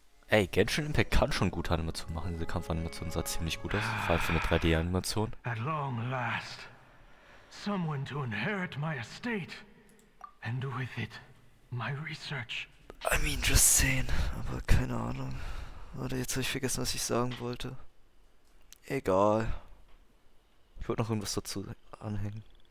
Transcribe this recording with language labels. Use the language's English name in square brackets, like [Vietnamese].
[German] Ey, Genshin Impact kann schon gute Animationen machen. Diese Kampfanimation sah ziemlich gut aus. Vor allem für eine 3D-Animation. [English] At long last, someone to inherit my estate, and with it, my research. I mean, just saying. [German] Aber keine Ahnung. Warte, jetzt habe ich vergessen, was ich sagen wollte. Egal. Ich wollte noch irgendwas dazu anhängen.